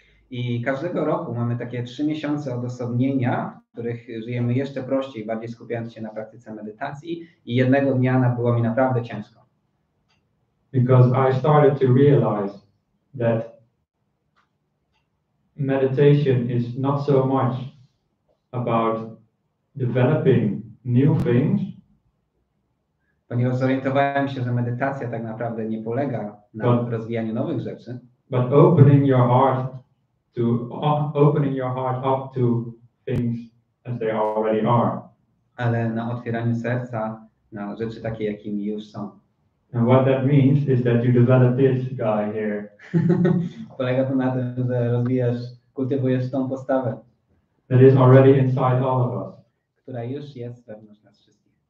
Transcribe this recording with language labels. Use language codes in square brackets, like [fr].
[pl] I każdego roku mamy takie 3 miesiące odosobnienia, w których żyjemy jeszcze prościej, bardziej skupiając się na praktyce medytacji. I jednego dnia było mi naprawdę ciężko. [en] Because I started to realize that meditation is not so much about developing new things. [pl] Ponieważ zorientowałem się, że medytacja tak naprawdę nie polega na rozwijaniu nowych rzeczy, [en] but opening your heart up to things as they already are. [pl] ale na otwieraniu serca na rzeczy takie, jakimi już są. [en] And what that means is that you develop this guy here. [pl] Polega to na tym, że kultywujesz tą postawę, [en] That is already inside all of us. [pl] która już jest wewnątrz nas wszystkich.